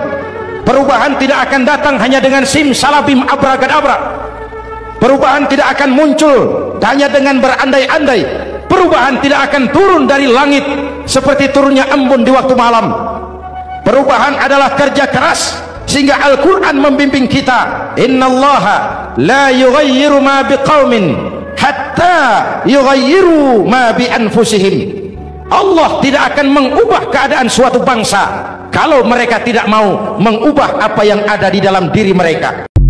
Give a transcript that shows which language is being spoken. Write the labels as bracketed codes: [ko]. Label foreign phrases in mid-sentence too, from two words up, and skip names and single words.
[id] Perubahan tidak akan datang hanya dengan simsalabim abracadabra. Perubahan tidak akan muncul hanya dengan berandai-andai. Perubahan tidak akan turun dari langit seperti turunnya embun di waktu malam. Perubahan adalah kerja keras, sehingga Al-Quran membimbing kita, [ar] إِنَّ اللَّهَ لَا يُغَيِّرُ مَا بِقَوْمٍ حَتَّىٰ يُغَيِّرُوا مَا بِأَنْفُسِهِمْ. [id] Allah tidak akan mengubah keadaan suatu bangsa kalau mereka tidak mau mengubah apa yang ada di dalam diri mereka.